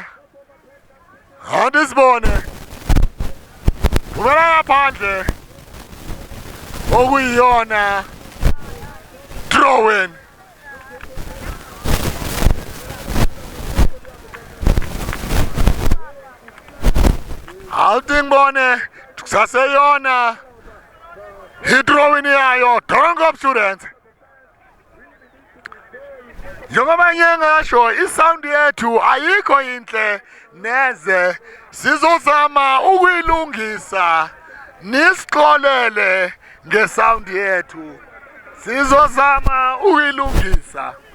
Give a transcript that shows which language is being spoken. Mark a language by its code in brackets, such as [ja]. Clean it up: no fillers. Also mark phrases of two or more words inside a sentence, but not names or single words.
[zu] Awudizibone thumela ngaphandle okuyiyona drawing. Awudingibone kusaseyona i-drawing yayo Doornkop Students. Njengoba ngasho isound yethu ayikho inhle neze sizozama ukuyilungisa nisixolele ngesound yethu sizozama ukuyilungisa.